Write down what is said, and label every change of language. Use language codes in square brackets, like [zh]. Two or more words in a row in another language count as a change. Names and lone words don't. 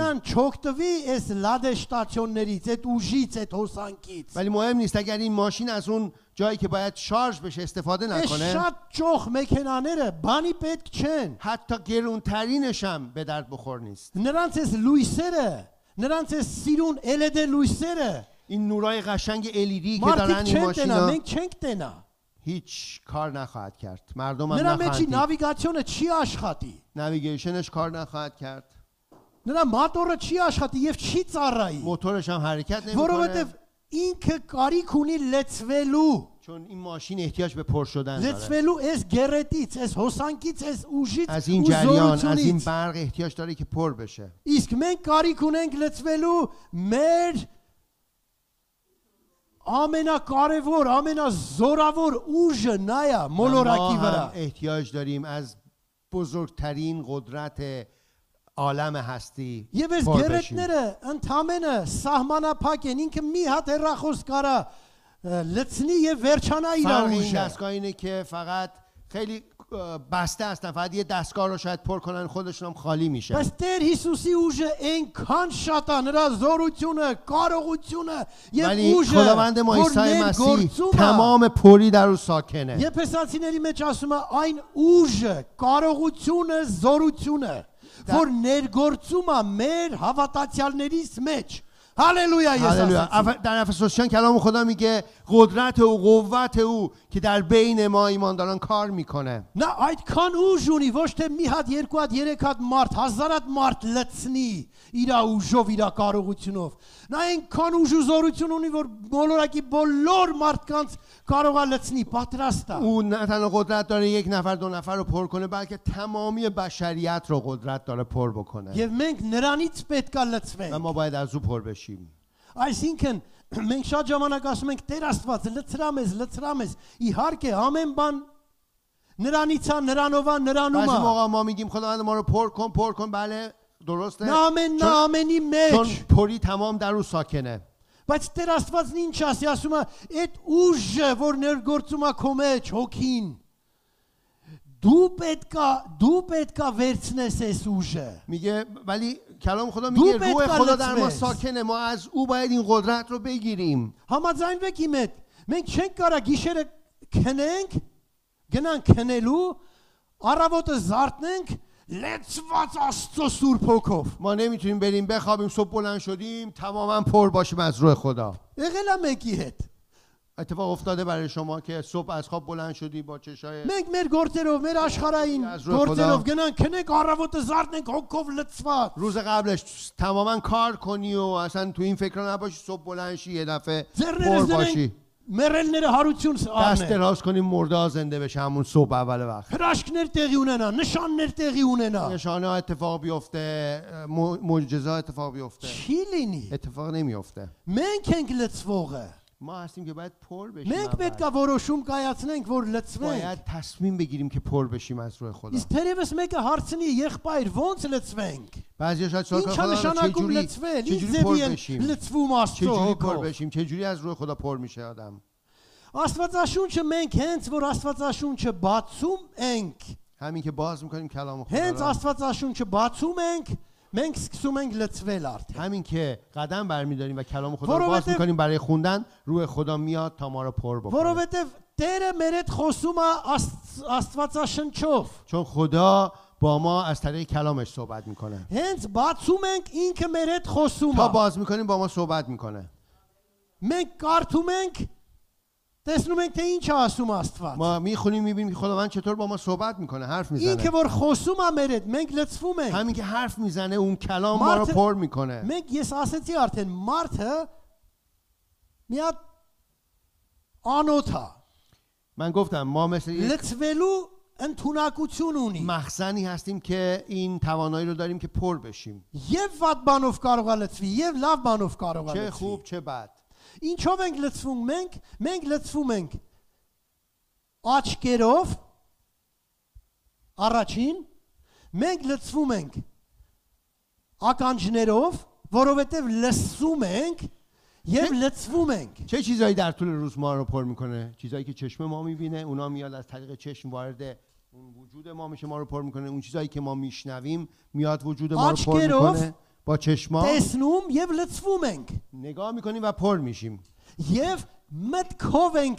[hy] Մեքենան չօգտվի այս լադե շտացիոններից, այդ ուժից, այդ հոսանքից։ [fa] ولی مهم نیست اگر این ماشین از اون جایی که باید شارژ بشه استفاده [hy] Այս [fa] نکنه [hy] շատ ճոխ մեքենաները բանի պետք չեն։ [fa] حتی گرونترینش هم به درد بخور نیست [hy] Նրանց այս լույսերը, նրանց այս սիրուն LED լույսերը, [fa] این نورای قشنگ LED که دارن [hy] մարդիկ [fa] این [hy] չեն տենա, [fa] ماشینا [hy] մենք չենք տենա։ [fa] هیچ کار نخواهد کرد مردم هم [hy] Նրա մեջի [fa] نخواهند دید. [hy] նավիգացիոնը չի աշխատի։ [fa] نویگیشنش کار نخواهد کرد [hy] Նրա մոտորը չի աշխատի եւ չի ծառայի, [fa] موتورش هم حرکت نمیکنه [hy] որովհետեւ ինքը կարիք ունի լեցվելու, [fa] چون این ماشین احتیاج به پر شدن داره [hy] լեցվելու այս գերետից, այս հոսանքից, այս ուժից [fa] از این [hy] ու [fa] جریان از این [hy] զորությունից։ [fa] برق احتیاج داره که پر بشه [hy] Իսկ մենք կարիք ունենք լեցվելու մեր ամենակարևոր, ամենազորավոր ուժը նա է [fa] ما [hy] մոլորակի [fa] هم [hy] վրա։ [fa] احتیاج داریم از بزرگترین قدرت عالم هستی [hy] Եվ այս [fa] پر بشیم. [hy] գերետները ընդամենը սահմանափակ են, ինքը մի հատ հեռախոս կարա լցնի եւ վերջանա իր [fa] فرق این [hy] ուժը։ [fa] دستگاه اینه که فقط خیلی بسته هستن، فقط یه دستگاه رو شاید پر کنن خودشون هم خالی میشه. [hy] Բայց Տեր Հիսուսի ուժը այնքան շատ է, նրա զորությունը, կարողությունը եւ [fa] ولی [hy] ուժը, [fa] خداوند ما [hy] որ [fa] عیسی مسیح [hy] ներգործում է։ [fa] تمام پری در او ساکنه. [hy] Եփեսացիների մեջ ասում է այն ուժը, կարողությունը, զորությունը, որ ներգործում է մեր հավատացյալներիս մեջ։ هاللویا [fa] هللویا. در افسوسیان کلام خدا میگه قدرت او، قوت او که در بین ما ایمانداران کار میکنه. [hy] Նա այդքան ուժ ունի, ոչ թե մի հատ, երկու հատ, երեք հատ մարդ, հազար հատ մարդ լցնի իր ուժով, իր կարողությունով։ Նա այնքան ուժ ու զորություն ունի, որ բոլորակի բոլոր մարդկանց կարող է լցնի, պատրաստ է։ [fa] او نه تنها قدرت داره یک نفر دو نفر رو پر کنه، بلکه تمامی بشریت رو قدرت داره پر بکنه. [hy] Եվ մենք նրանից պետք է լցվենք։ [fa] و ما باید از او پر بشیم. [hy] Այսինքն մենք շատ ժամանակ ասում ենք Տեր Աստված լցրա մեզ, իհարկե ամեն բան նրանից է, նրանով է, նրանում [fa] بعضی [hy] է։ [fa] موقع ما میگیم خداوند ما رو پر کن، بله درسته. [hy] Նա ամենի [fa] چون [hy] մեջ։ [fa] پری تمام در او ساکنه. [hy] Բայց Տեր Աստվածն ինչ ասում է, այդ ուժը, որ ներգործում է քո մեջ հոգին, դու պետքա վերցնես այս ուժը։ [fa] میگه ولی کلام خدا میگه روح خدا در ما ساکنه، ما از او باید این قدرت رو بگیریم. [hy] Համաձայնվեք իմ հետ։ Մենք չենք կարա գիշերը քնենք, գնանք քնելու, առավոտը զարթնենք, լեցված Աստծո սուրբ հոգով։ [fa] ما نمیتونیم بریم بخوابیم صبح بلند شدیم تماما پر باشیم از روح خدا. [hy] Եղել է մեկի հետ։ [fa] اتفاق افتاده برای شما که صبح از خواب بلند شدی با چشای [hy] Մենք մեր գործերով, մեր աշխարհային գործերով գնանք քնենք, առավոտը զարթնենք հոգով լցված։ [fa] روز قبلش تماما کار کنی و اصلا تو این فکر نباشی، صبح بلند شی یه دفعه پر باشی، [hy] Մերելները հարություն [fa] دست [hy] առնեն։ [fa] دراز کنیم مرده زنده بشه همون صبح اول وقت. [hy] Հրաշքներ տեղի ունենա, նշաններ տեղի ունենա։ [fa] نشانه ها اتفاق بیفته، معجزه ها اتفاق بیفته. [hy] Չի լինի։ [fa] اتفاق نمیفته. [hy] Մենք ենք լցվողը։ [fa] ما هستیم که باید پر بشیم. [hy] Մենք պետք է որոշում կայացնենք, որ լցվենք։ [fa] باید تصمیم بگیریم که پر بشیم از روح خدا. [hy] Իսկ թերևս մեկը հարցնի, եղբայր, ո՞նց լցվենք։ [fa] بعضی شاید سوال [hy] Ինչ [fa] کنن [hy] նշանակում [fa] چه [hy] լցվել։ Ինչ [fa] جوری [hy] ձևի [fa] پر [hy] են [fa] بشیم؟ [hy] լցվում [fa] چه [hy] Աստծո [fa] جوری پر [hy] հոգով։ [fa] بشیم؟ چه جوری از روح خدا پر میشه آدم؟ [hy] Աստվածաշունչը մենք հենց որ Աստվածաշունչը բացում ենք, [fa] همین که باز میکنیم کلام خدا [hy] հենց [fa] رو، [hy] Աստվածաշունչը բացում ենք, մենք սկսում ենք լցվել արդեն։ [fa] همین که قدم برمیداریم و کلام خدا رو [hy] որովհետև- [fa] باز میکنیم برای خوندن، روح خدا میاد تا ما رو پر بکنه. [hy] Որովհետև Տերը մեր հետ խոսում է Աստվածաշնչով։ [fa] چون خدا با ما از طریق کلامش صحبت میکنه. [hy] Հենց բացում ենք ինքը մեր հետ խոսում [fa] تا [hy] է։ [fa] باز میکنیم با ما صحبت میکنه. [hy] Մենք կարդում ենք, տեսնում ենք թե ինչ է ասում Աստված։ [fa] ما میخونیم میبینیم که خداوند چطور با ما صحبت میکنه، حرف [hy] Ինքը [fa] میزنه. [hy] որ խոսում է մեր հետ, մենք լցվում ենք։ [fa] همین که حرف میزنه اون کلام ما رو [hy] مارت- [fa] پر میکنه. [hy] Մենք ես ասեցի արդեն մարդը մի հատ անոթ է։ [fa] من گفتم ما مثل یک [hy] Լցվելու ընդունակություն ունի։ [fa] مخزنی هستیم که این توانایی رو داریم که پر بشیم، [hy] Եվ վատ բանով կարող է լցվի, եւ լավ բանով կարող է [fa] چه [hy] լցվի։ [fa] خوب چه بد. [hy] Ինչով ենք լցվում մենք լցվում ենք աչքերով առաջին, մենք լցվում ենք ականջներով, որովհետեւ լսում ենք եւ լցվում ենք։ [fa] چه چیزایی در طول روز ما رو پر میکنه؟ چیزایی که چشم ما میبینه، اونا میاد از طریق چشم وارد اون وجود ما میشه، ما رو پر میکنه. اون چیزایی که ما میشنویم میاد وجود ما رو پر آشکرով میکنه. با چشما [hy] տեսնում եւ լցվում ենք [fa] نگاه میکنیم و پر میشیم. [hy] եւ մտքով ենք